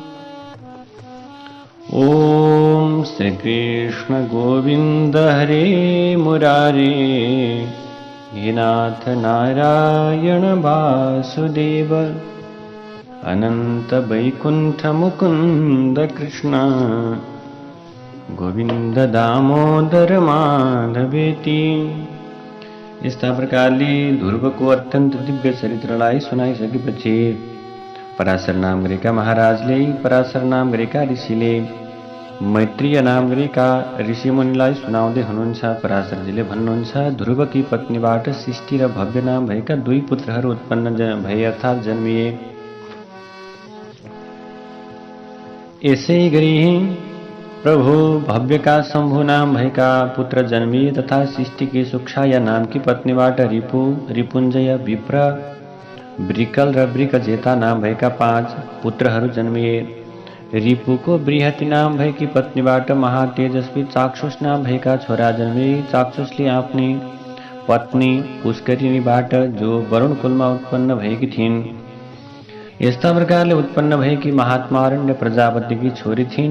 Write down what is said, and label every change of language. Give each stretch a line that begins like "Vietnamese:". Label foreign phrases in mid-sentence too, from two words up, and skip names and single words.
Sanskrit: ओम श्री कृष्ण गोविंद हरे मुरारे, हे नाथ नारायण वासुदेव, अनंत वैकुंठ मुकुंद कृष्ण गोविंद दामोदर माधवेती।
Nepali: यस्ता प्रकारले ध्रुवको अत्यंत दिव्य चरित्रलाई सुनाइसकेपछि पराशर नाम गरेका महाराजले, पराशर नाम गरेका ऋषिले मैत्रीय नाम गरेका ऋषिमुनिलाई सुनाउँदै हुनुहुन्छ। पराशरजीले भन्नुहुन्छ, ध्रुवकी पत्नीबाट सृष्टि र भव्य नाम भएका दुई पुत्रहरू उत्पन्न भए अर्थात् जन्मिए। यसै गरी प्रभु भव्यका शम्भु नाम भएका पुत्र जन्मिए तथा सृष्टिकी सुक्षाया नामकी पत्नीबाट रिपु, रिपुञ्जय, विप्र, वृकल र वृकजेता नाम भएका 5 पुत्रहरू जन्मिए। रिपुको बृहति नाम भएकी पत्नीबाट महातेजस्वी चाक्षुष नाम भएका छोरा जन्मिए। चाक्षुषले आफ्नी पत्नी पुष्करिणीबाट जो वरुण कुलमा उत्पन्न भएकी थिइन्। यस्ता प्रकारले उत्पन्न भएकी महात्मारण्य प्रजापतिकी छोरी थिइन्।